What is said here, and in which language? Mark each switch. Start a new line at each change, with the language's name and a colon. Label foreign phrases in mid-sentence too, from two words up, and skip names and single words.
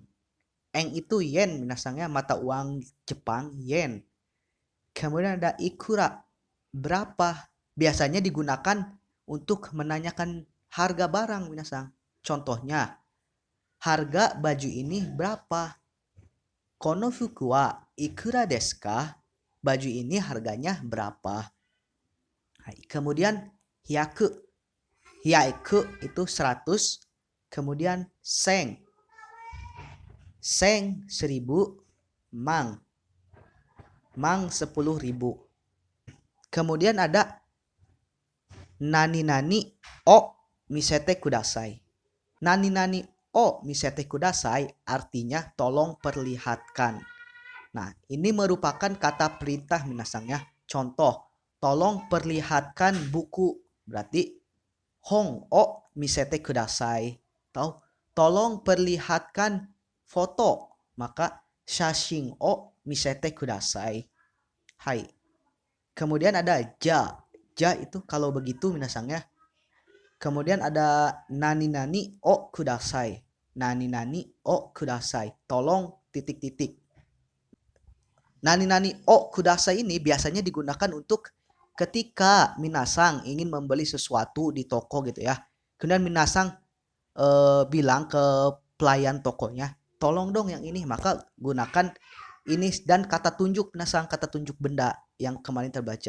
Indonesian: Eng itu yen minasangnya, mata uang Jepang yen. Kemudian ada ikura. Berapa? Biasanya digunakan untuk menanyakan harga barang minasang. Contohnya, harga baju ini berapa?
Japanese: この服はいくらですか?
Indonesian: Baju ini harganya berapa? Kemudian hyaku. Hyaku itu 100. Kemudian seng. Seng 1000. Mang. Mang 10.000. Kemudian ada
Japanese: なになにを見せてください. なになにを見せてください
Indonesian: artinya tolong perlihatkan. Nah, ini merupakan kata perintah minasangnya. Contoh, tolong perlihatkan buku.
Japanese: Berarti 本を見せてください.
Indonesian: Tahu? Tolong perlihatkan foto.
Japanese: Maka 写真を見せてください.
Indonesian: Hai. Kemudian ada ja. Ja itu kalau begitu minasangnya. Kemudian ada
Japanese: なになにをください. なになにをください.
Indonesian: Tolong titik-titik.
Japanese: なになにをください
Indonesian: ini biasanya digunakan untuk ketika minasang ingin membeli sesuatu di toko gitu ya. Kemudian minasang bilang ke pelayan tokonya, tolong dong yang ini. Maka gunakan ini dan kata tunjuk minasang, kata tunjuk benda yang kemarin terbaca.